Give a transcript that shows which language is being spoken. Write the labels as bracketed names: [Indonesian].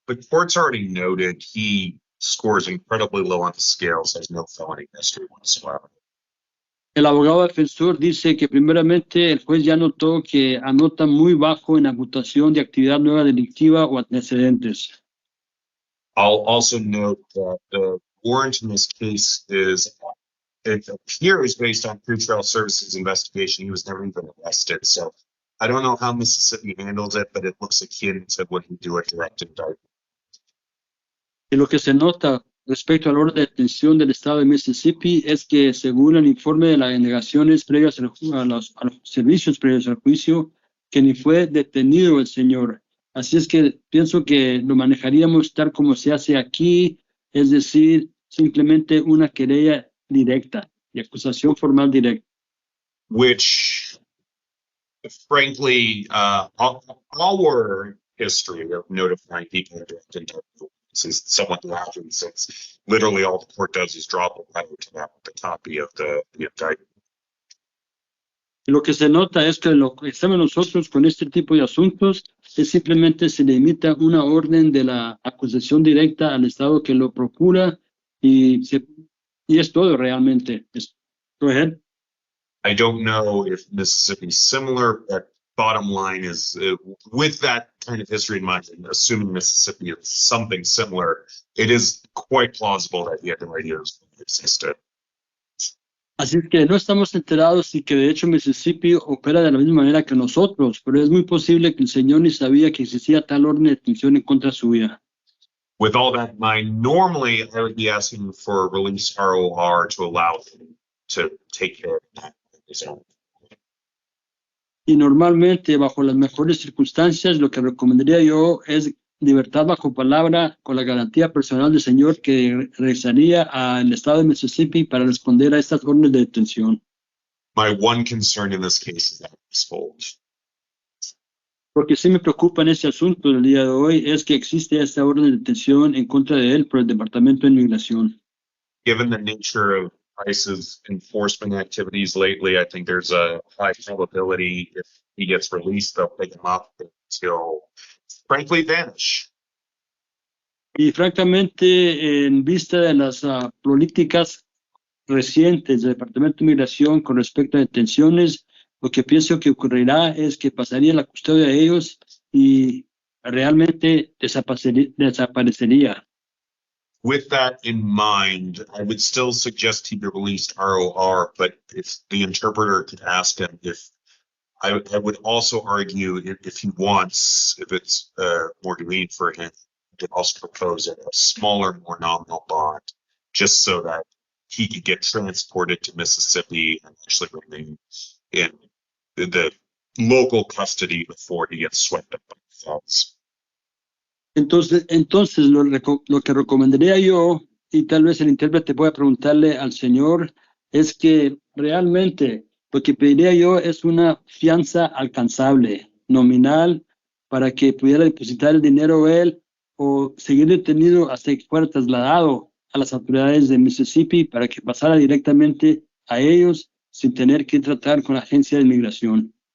[English] The court's already noted he scores incredibly low on the scales, has no felony history whatsoever. [Spanish] El abogado defensor dice que primeramente el juez ya notó que anota muy bajo en la puntuación de actividad nueva delictiva o antecedentes. [English] I'll also note that the warrant in this case it appears based on pretrial services investigation, he was never even arrested. So I don't know how Mississippi handles it, but it looks akin to when you do a direct indictment. [Spanish] Y lo que se nota respecto al orden de detención del estado de Mississippi es que, según el informe de las indagaciones previas a los servicios previos al juicio, que ni fue detenido el señor. Así es que pienso que lo manejaríamos tal como se hace aquí, es decir, simplemente una querella directa y acusación formal directa. [English] Which, frankly, our history of notifying people of direct indictment is somewhat lacking, since literally all the court does is drop a letter to them with a copy of the indictment. [Spanish] Y lo que se nota es que lo que estamos nosotros con este tipo de asuntos es simplemente se le emita una orden de la acusación directa al Estado que lo procura y, y es todo realmente. [English] Go ahead. I don't know if Mississippi's similar, but bottom line is with that kind of history in mind, and assuming Mississippi is something similar, it is quite plausible that the ideas existed. [Spanish] Así es que no estamos enterados y que de hecho Mississippi opera de la misma manera que nosotros, pero es muy posible que el Señor ni sabía que existía tal orden de detención en contra suya. [English] With all that in mind, normally I would be asking for a release ROR to allow him to take care of that on his own. [Spanish] Y normalmente, bajo las mejores circunstancias, lo que recomendaría yo es libertad bajo palabra con la garantía personal del Señor que regresaría al estado de Mississippi para responder a estas órdenes de detención. [English] My one concern in this case is that he's told. [Spanish] Porque sí me preocupa en este asunto del día de hoy es que existe esta orden de detención en contra de él por el Departamento de Inmigración. [English] Given the nature of ICE's enforcement activities lately, I think there's a high probability if he gets released, they'll pick him up until, frankly, vanish. [Spanish] Y francamente, en vista de las políticas recientes del Departamento de Inmigración con respecto a detenciones, lo que pienso que ocurrirá es que pasaría la custodia de ellos y realmente desaparecería. [English] With that in mind, I would still suggest he be released ROR, but if the interpreter could ask him if I would also argue if he wants, if it's more convenient for him, to also propose a smaller, more nominal bond, just so that he could get transported to Mississippi and actually remain in the local custody before he gets swept up by the feds. [Spanish] Entonces lo que recomendaría yo, y tal vez el intérprete pueda preguntarle al Señor, es que realmente lo que pediría yo es una fianza alcanzable, nominal, para que pudiera depositar el dinero él o seguir detenido hasta que fuera trasladado a las autoridades de Mississippi para que pasara directamente a ellos sin tener que tratar con la agencia de inmigración.